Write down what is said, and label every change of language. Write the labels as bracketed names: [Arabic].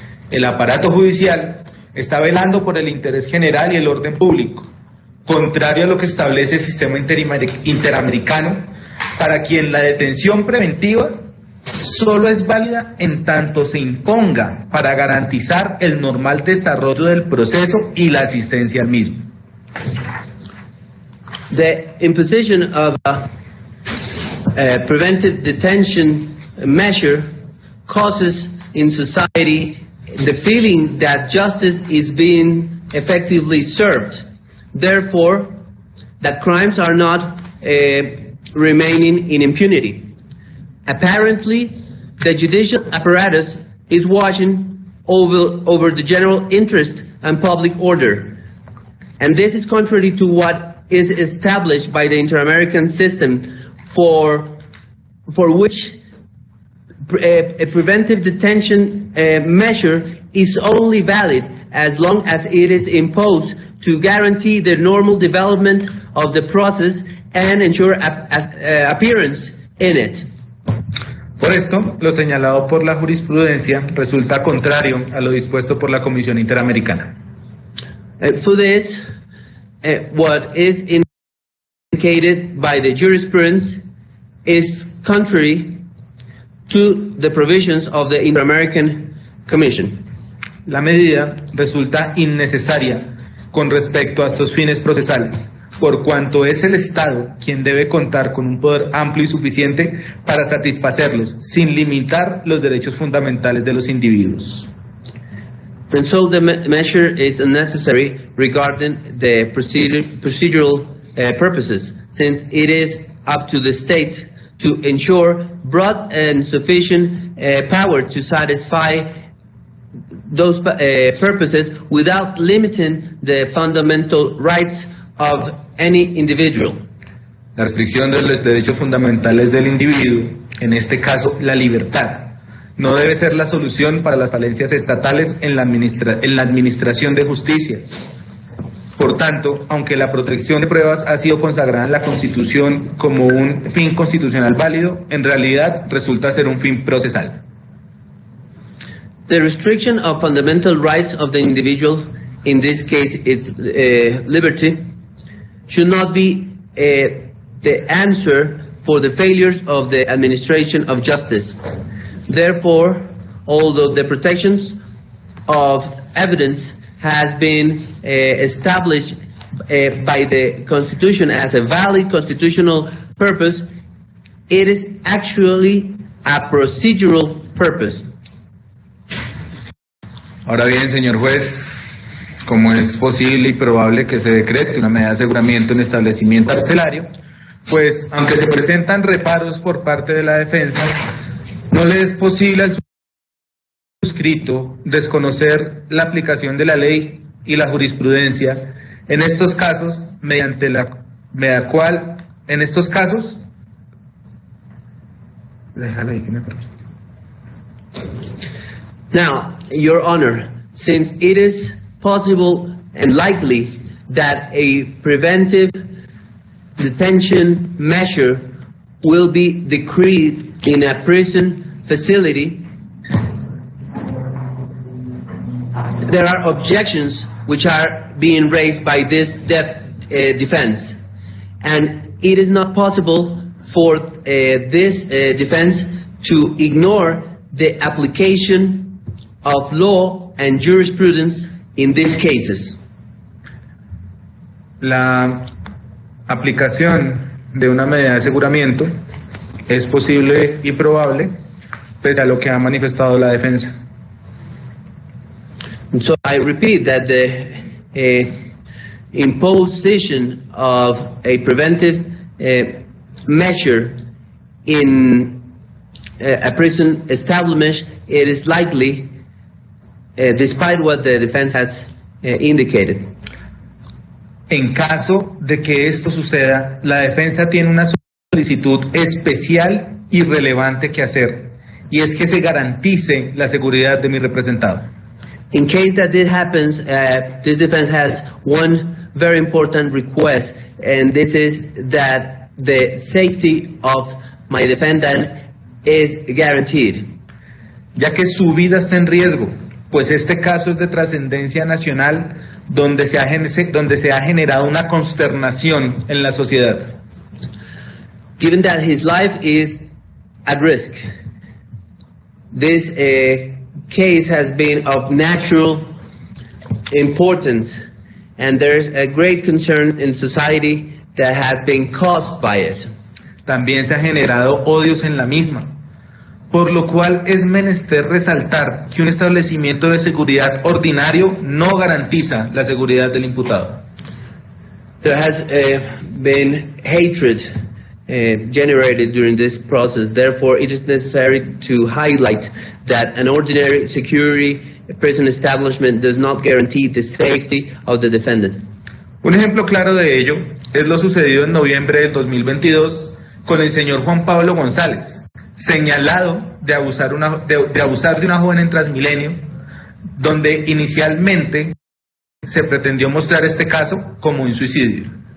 [Spanish] El aparato judicial está velando por el interés general y el orden público, contrario a lo que establece el sistema interamericano, para quien la detención preventiva solo es válida en tanto se imponga para garantizar el normal desarrollo del proceso y la asistencia al mismo. [English] The imposition of a preventive detention measure causes in society the feeling that justice is being effectively served. Therefore, that crimes are not remaining in impunity. Apparently, the judicial apparatus is watching over the general interest and public order. And this is contrary to what is established by the Inter-American system for which a preventive detention measure is only valid as long as it is imposed to guarantee the normal development of the process and ensure appearance in it. [Spanish] Por esto, lo señalado por la jurisprudencia resulta contrario a lo dispuesto por la Comisión Interamericana. [English] For this, what is indicated by the jurisprudence is contrary to the provisions of the Inter-American Commission. [Spanish] La medida resulta innecesaria con respecto a estos fines procesales, por cuanto es el Estado quien debe contar con un poder amplio y suficiente para satisfacerlos, sin limitar los derechos fundamentales de los individuos. [English] And so the measure is unnecessary regarding the procedural purposes, since it is up to the state to ensure broad and sufficient power to satisfy those purposes without limiting the fundamental rights of any individual. [Spanish] La restricción de los derechos fundamentales del individuo, en este caso la libertad, no debe ser la solución para las falencias estatales en la administración de justicia. Por tanto, aunque la protección de pruebas ha sido consagrada en la Constitución como un fin constitucional válido, en realidad resulta ser un fin procesal. [English] The restriction of fundamental rights of the individual, in this case its liberty, should not be the answer for the failures of the administration of justice. Therefore, although the protections of evidence has been established by the Constitution as a valid constitutional purpose, it is actually a procedural purpose. [Spanish] Ahora bien, señor juez, como es posible y probable que se decrete una medida de aseguramiento en establecimiento carcelario, pues aunque se presentan reparos por parte de la defensa, no le es posible al suscrito desconocer la aplicación de la ley y la jurisprudencia en estos casos, mediante la cual, en estos casos, déjala ahí que me permite. [English] Now, Your Honor, since it is possible and likely that a preventive detention measure will be decreed in a prison facility, there are objections which are being raised by this defense, and it is not possible for this defense to ignore the application of law and jurisprudence in these cases. [Spanish] La aplicación de una medida de aseguramiento es posible y probable pese a lo que ha manifestado la defensa. [English] So I repeat that the imposition of a preventive measure in a prison establishment, it is likely, despite what the defense has indicated. [Spanish] En caso de que esto suceda, la defensa tiene una solicitud especial y relevante que hacer, y es que se garantice la seguridad de mi representado. [English] In case that this happens, this defense has one very important request, and this is that the safety of my defendant is guaranteed. [Spanish] Ya que su vida está en riesgo, pues este caso es de trascendencia nacional donde se ha generado una consternación en la sociedad. [English] Given that his life is at risk, this case has been of natural importance, and there's a great concern in society that has been caused by it. [Spanish] También se ha generado odios en la misma, por lo cual es menester resaltar que un establecimiento de seguridad ordinario no garantiza la seguridad del imputado. [English] There has been hatred generated during this process. Therefore, it is necessary to highlight that an ordinary security prison establishment does not guarantee the safety of the defendant. [Spanish] Un ejemplo claro de ello es lo sucedido en noviembre del 2022 con el señor Juan Pablo González, señalado de abusar de una joven en Transmilenio, donde inicialmente se pretendió mostrar este caso como un suicidio.